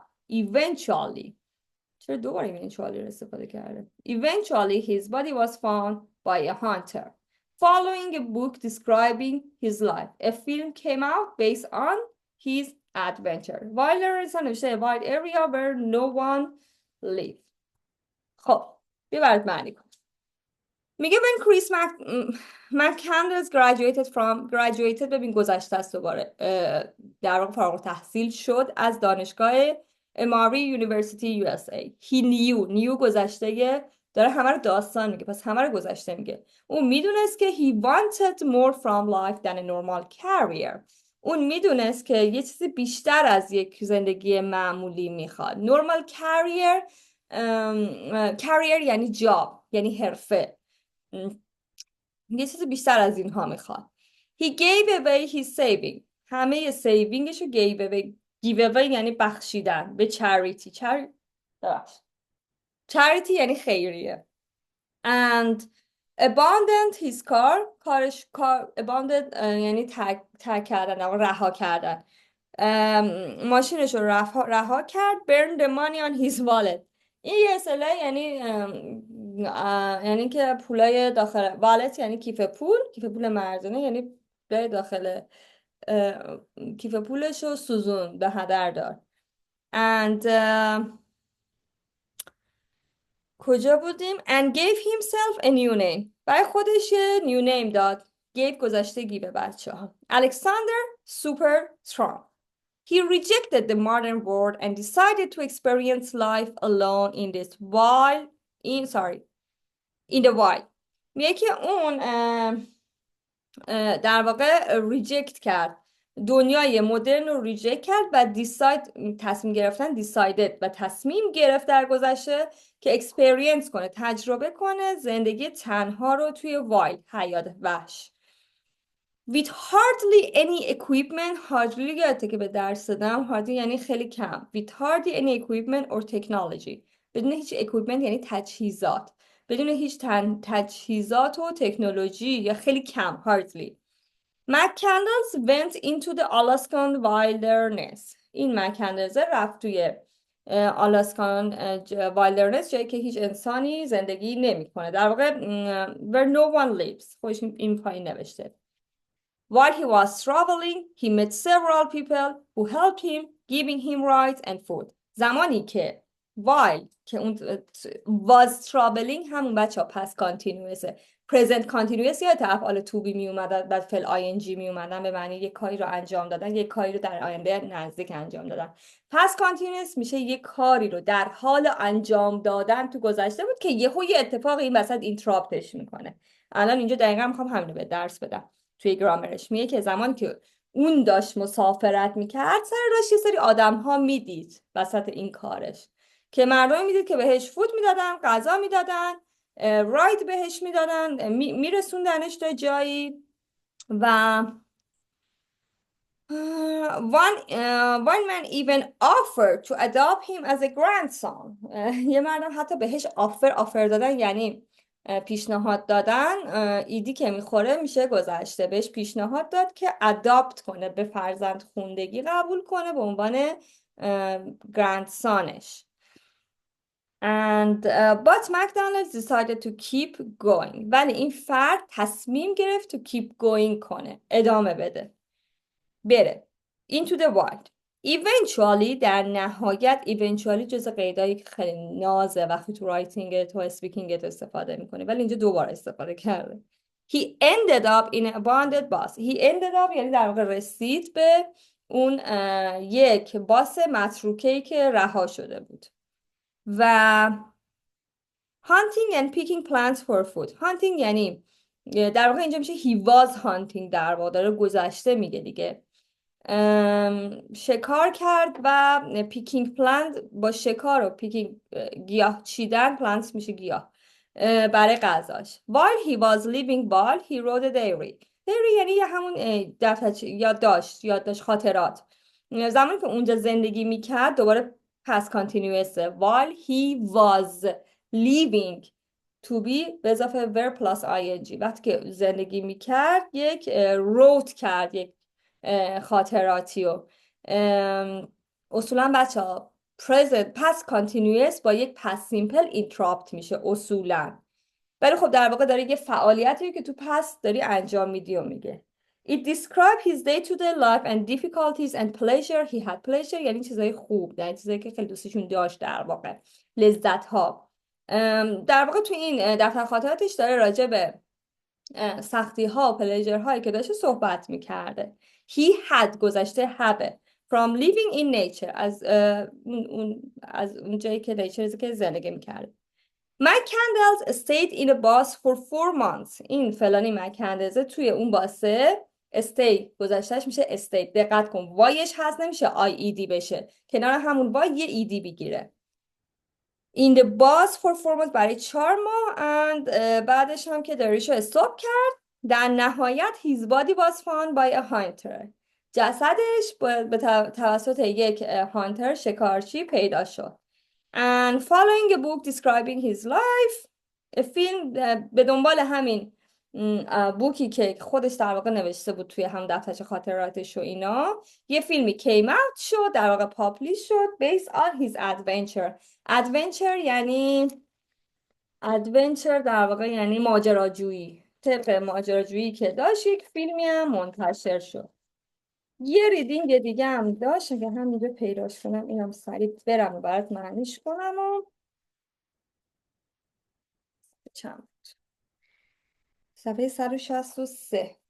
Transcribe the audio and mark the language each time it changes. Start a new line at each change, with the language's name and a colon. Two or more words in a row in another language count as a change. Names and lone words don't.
English: Eventually, his body was found by a hunter. Following a book describing his life, a film came out based on his adventure. Wilderness نوشته wild area where no one lived.
Persian: خب ببرد معنی کن. میگه
English: when Chris McCandless graduated
Persian: ببین گذشته است دوباره، در واقع فارغ التحصیل شد از دانشگاه Emory University USA.
English: He knew
Persian: گذشته داره همه رو داستان میگه، پس همه رو گذشته میگه. اون میدونست که
English: he wanted more from life than a normal career.
Persian: اون میدونست که یه چیزی بیشتر از یک زندگی معمولی میخواد.
English: normal career
Persian: یعنی جاب، یعنی حرفه. یه چیزی بیشتر از اینها میخواد.
English: He gave away his saving.
Persian: همه سیوینگشو
English: give away
Persian: یعنی بخشیدن به
English: charity.
Persian: charity یعنی خیریه.
English: and abandoned his
Persian: کار abandoned یعنی ترک کردن و رها کردن. ماشینش رو رها کرد.
English: burn the money on his wallet.
Persian: این یه اصطلاح یعنی یعنی که پولای داخل والت یعنی کیف پول مردونه، یعنی پولای داخل کیف پولش رو سوزون، به هدر داد. and کجا بودیم؟
English: and gave himself a new name.
Persian: برای خودش یه
English: new name
Persian: داد. gave گذشتگی به بچه ها.
English: Alexander Supertramp. He rejected the modern world and decided to experience life alone in the wild.
Persian: میگه که اون در واقع ریجکت کرد، دنیای مدرن رو ریجکت کرد و تصمیم گرفت در گذشته که اکسپریانس کنه، تجربه کنه زندگی تنها رو توی وایلد، حیات وحش.
English: with hardly any equipment.
Persian: hardly یادته که به درس دادم hardly یعنی خیلی کم.
English: with hardly any equipment or technology.
Persian: بدون هیچ equipment یعنی تجهیزات، بدون هیچ تجهیزات و تکنولوژی یا خیلی کم. hardly.
English: McCandles went into the Alaskan wilderness.
Persian: این McCandles رفت توی آلاسکان wilderness، جایی که هیچ انسانی زندگی نمیکنه، در واقع
English: where no one lives.
Persian: خودش این پایین نوشته.
English: While he was traveling, he met several people who helped him, giving him rides and food.
Persian: زمانی که while که اون
English: was traveling
Persian: همون بچه ها پس کانتینیوسه.
English: present continuous
Persian: یا افعال
English: to be
Persian: می اومدن بعد فعل ing می اومدن به معنی یک کاری رو انجام دادن، یک کاری رو در آینده نزدیک انجام دادن. پس continuous میشه یک کاری رو در حال انجام دادن تو گذشته بود که یه اتفاق این وسط اینتراپتش میکنه. الان اینجا دقیقا میخوام همینو به درس بدم. توی گرامرش میگه که زمانی که اون داشت مسافرت میکرد سر راهش یه سری آدم ها میدید وسط این کارش، که مردمی میدید که بهش فود میدادن، غذا میدادن، راید بهش میدادن، میرسوندنش تا جایی.
English: و one man even offered to adopt him as a grandson.
Persian: یه مردم حتی بهش آفر دادن یعنی پیشنهاد دادن، ایدی که میخوره میشه گذشته. بهش پیشنهاد داد که اداپت کنه، به فرزند خوندگی قبول کنه به عنوان گرندسانش.
English: but McDonald's decided to keep going.
Persian: ولی این فرد تصمیم گرفت
English: to keep going
Persian: کنه، ادامه بره
English: into the wild.
Persian: eventually در نهایت، eventually جز قیدایی که خیلی نازه وقتی تو رایتینگت و اسپیکینگت استفاده میکنه، ولی اینجا دوبار استفاده کرده.
English: he ended up in a abandoned bus. he ended up
Persian: یعنی در واقع رسید به اون یک باس متروکه‌ای که رها شده بود.
English: و hunting and picking plants for food.
Persian: hunting یعنی در واقع اینجا میشه
English: he was hunting،
Persian: در واقع داره گذشته میگه دیگه. شکار کرد و
English: picking plant
Persian: با شکار و پیکینگ گیاه چیدن، پلنت میشه گیاه، برای غذاش.
English: while he was living while he wrote a diary.
Persian: یعنی همون دفترچه یادداشت خاطرات. زمانی که اونجا زندگی میکرد دوباره پس کانتینیوسه.
English: while he was living to be
Persian: به اضافه
English: verb plus ing.
Persian: وقتی که زندگی میکرد یک wrote کرد، یک خاطراتیو. اصولا بچه ها
English: present past continuous
Persian: با یک
English: past simple interrupt
Persian: میشه اصولا، ولی خب در واقع داره یه فعالیتی که تو past داری انجام میدی و میگه.
English: It described his day-to-day life and difficulties and pleasure he had.
Persian: pleasure یعنی چیزای خوب، یعنی چیزایی که خیلی دوستشون داشت، در واقع لذت ها. در واقع تو این دفتر خاطراتش داره راجع به سختی ها و پلیجر هایی که داشته صحبت میکرده.
English: he had گذشته have from living in nature،
Persian: از اون جایی که nature که زندگی میکرده.
English: McCandles stayed in a bus for 4 months.
Persian: این فلانی McCandles توی اون باسه stay گذشتهش میشه stayed. دقت کن وایش هست نمیشه IED بشه، کنار همون وای یه ED بگیره.
English: in the bus for 4 months
Persian: برای 4 ماه. and بعدش هم که داریشو استاپ کرد. در نهایت
English: his body was found by a hunter.
Persian: جسدش به توسط یک هانتر، شکارچی پیدا شد.
English: and following a book describing his life
Persian: فیلم به دنبال همین بوکی که خودش در واقع نوشته بود توی هم دفترچه خاطراتش و اینا، یه فیلمی
English: came out
Persian: شد، در واقع پابلیش شد
English: based on his adventure.
Persian: adventure یعنی در واقع یعنی ماجراجویی، طبق ماجراجویی که داشت یک فیلمی هم منتشر شد. یه ریدینگ دیگه هم داشت، اگه همینجا پیداش کنم اینم سریع برم و برات معنیش کنم و چند صفحه 163.